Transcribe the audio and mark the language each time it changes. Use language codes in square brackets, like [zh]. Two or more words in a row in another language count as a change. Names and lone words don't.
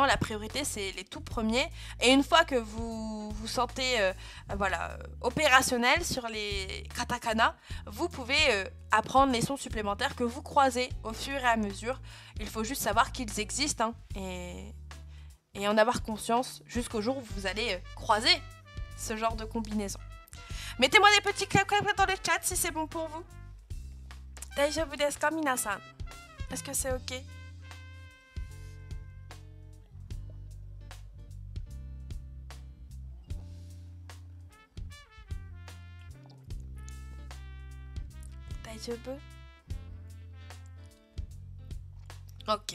[fr] La priorité, c'est les tout premiers. Et une fois que vous vous sentez opérationnel sur les katakana, vous pouvez apprendre les sons supplémentaires que vous croisez au fur et à mesure. Il faut juste savoir qu'ils existent et en avoir conscience jusqu'au jour où vous allez croiser ce genre de combinaison. Mettez-moi des petits claps dans le chat si c'est bon pour vous. [ja] 大丈夫ですか、皆さん? [fr] Est-ce que c'est ok? Daijoubu? Ok.